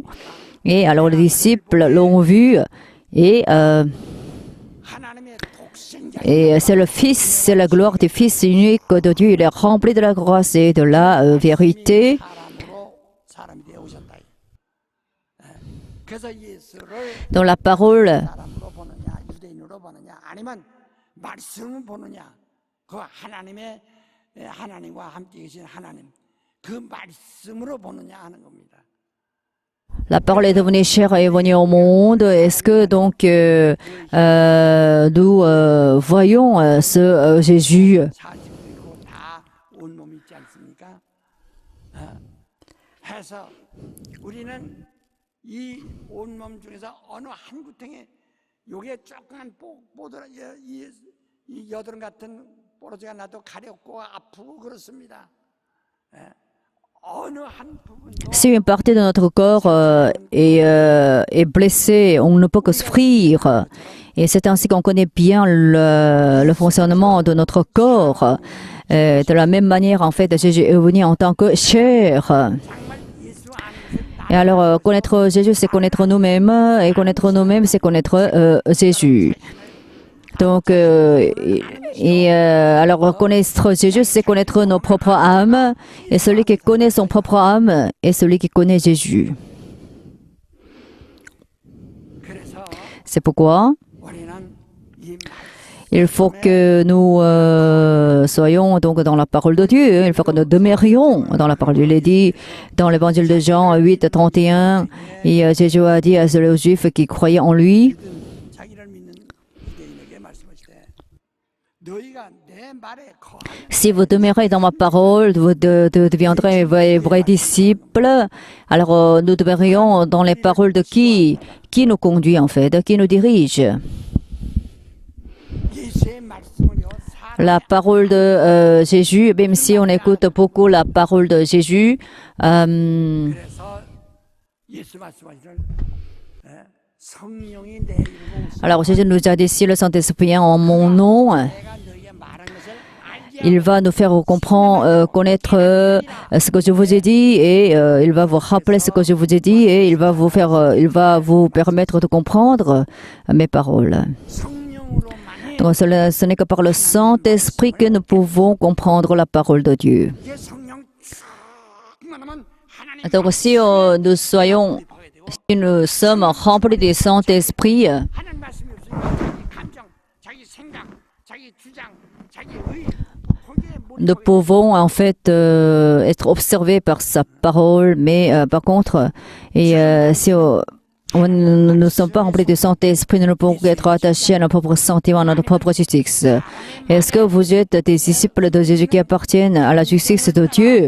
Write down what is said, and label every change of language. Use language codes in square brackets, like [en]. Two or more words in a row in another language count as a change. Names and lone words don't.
[fr] Et alors les disciples l'ont vu. Et c'est le Fils, c'est la gloire du Fils unique de Dieu. Il est rempli de la grâce et de la vérité. Dans la parole, [ko] 사람으로 보느냐 유대인으로 보느냐 아니면 말씀을 보느냐 그 하나님과 함께 계신 하나님 그 말씀으로 보느냐 하는 겁니다. [fr] la parole est devenue chère et est venue au monde. Est-ce que donc nous voyons ce Jésus? [ko] 사실이고 다 온몸이 있지 않습니까? 해서 우리는 이 온몸 중에서 어느 한 구탱에 요게 조그만 뽀드라 이 여드름 같은 뽀로지가 나도 가렵고 아프고 그렇습니다. 어느 한 부분도 [fr] Si une partie de notre corps est blessée, on ne peut que souffrir. Et c'est ainsi qu'on connaît bien le fonctionnement de notre corps. De la même manière, en fait, Jésus est venu en tant que chair. [ko] 정말 예수 안에서 [fr] Et alors, connaître Jésus, c'est connaître nous-mêmes. Et connaître nous-mêmes, c'est connaître Jésus. Donc, alors, connaître Jésus, c'est connaître nos propres âmes. Et celui qui connaît son propre âme est celui qui connaît Jésus. [ko] 그래서 [fr] C'est pourquoi [ko] 우리는 이 [fr] il faut que nous soyons donc dans la parole de Dieu. Il faut que nous demeurions dans la parole de Dieu. Il est dit dans l'évangile de Jean 8, 31, et Jésus a dit à ceux Juifs qui croyaient en lui, [ko] 자기를 믿는 유대인에게 말씀하시되 너희가 내 말에 거하면 [fr] si vous demeurez dans ma parole, vous deviendrez vrais disciples. Alors nous demeurions dans les paroles de qui nous conduit en fait, de qui nous dirige. [ko] 예수의 말씀을요 [fr] La parole de Jésus, même si on écoute beaucoup la parole de Jésus, [ko] 그래서 예수 말씀하시는 성령이 내 이름으로 [fr] alors Jésus nous a dit, si le Saint-Esprit est en mon nom, [ko] 내가 너희에게 말한 것을 알게 [fr] il va nous faire comprendre, connaître ce que je vous ai dit et il va vous rappeler ce que je vous ai dit et il va vous permettre de comprendre mes paroles. [ko] 성령으로만이 [fr] Donc ce n'est que par le Saint-Esprit que nous pouvons comprendre la parole de Dieu. [ko] 이게 성령 충만하면 하나님 [fr] Donc si nous sommes remplis du Saint-Esprit, [ko] 하나님 말씀이 없으니까 자기 감정, 자기 생각, 자기 주장, 자기 의 거기에 [fr] nous pouvons en fait être observés par sa parole, mais par contre, si nous ne sommes pas remplis du Saint-Esprit, nous ne pouvons être attachés à nos propres sentiments, à notre propre justice. Est-ce que vous êtes des disciples de Jésus qui appartiennent à la justice de Dieu?